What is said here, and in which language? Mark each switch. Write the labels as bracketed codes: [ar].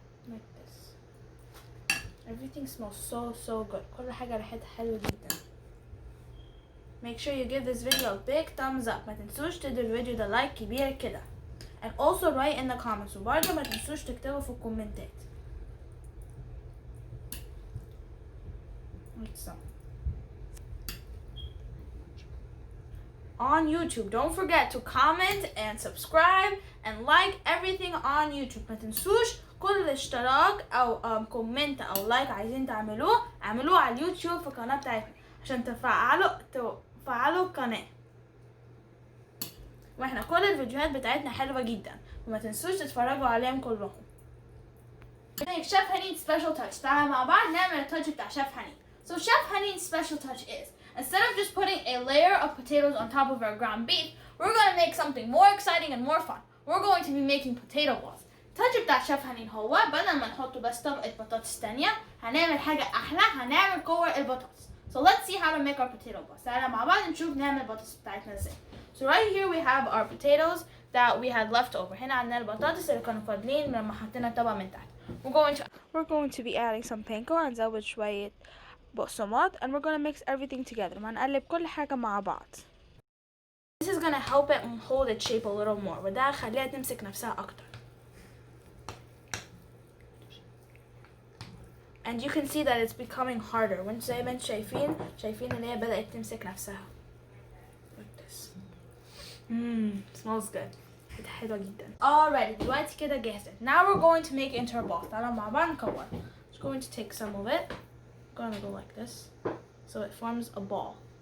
[en] Like this. Everything smells so good. [ar] كل حاجة ريحتها حلوة جدا. [en] Make sure you give this video a big thumbs up. [ar] ما تنسوش تدوا الفيديو ده لايك كبير كده. [en] And also write in the comments. [ar] وبرضه ما تنسوش تكتبوا في الكومنتات. [en] Like so. On YouTube, don't forget to comment and subscribe and like everything on YouTube. [ar] ما تنسوش كل اشتراك او كومنت او لايك عايزين تعملوه اعملوه على اليوتيوب في القناة بتاعتنا عشان تفعلوا القناة. واحنا كل الفيديوهات بتاعتنا حلوة جدا وما تنسوش تتفرجوا عليهم كلهم. [en] Chef Haneen's special touch. [ar] تعالوا مع بعض نعمل التاتش بتاع Chef Haneen. [en] So Chef Haneen's special touch is, instead of just putting a layer of potatoes on top of our ground beef, we're going to make something more exciting and more fun. We're going to be making potato balls. [ar] التاتش بتاع Chef Haneen هو بدل ما نحط بس طبقة بطاطس تانية هنعمل حاجة أحلى، هنعمل كور البطاطس. [en] So let's see how to make our potato balls. [ar] تعالوا مع بعض نشوف نعمل البطاطس بتاعتنا ازاي. [en] So right here we have our potatoes that we had left over. [ar] هنا عندنا البطاطس اللي كانوا فاضلين لما حطينا الطبقة من تحت. [en] We're going to be adding some panko [ar] هنزود شوية بقسماط [en] and we're going to mix everything together. [ar] هنقلب كل حاجة مع بعض. [en] This is going to help it hold its shape a little more. [ar] وده هيخليها تمسك نفسها أكتر. [en] And you can see that it's becoming harder. [ar] وانتوا زي ما انتوا شايفين ان هي بدأت تمسك نفسها. [en] Like this. Smells good. [ar] حلوة جدا. Alright, دلوقتي كده جاهزة. [en] Now we're going to make into our ball. [ar] تعالوا مع بعض نكور. [en] Just going to take some of it. Gonna go like this, so it forms a ball.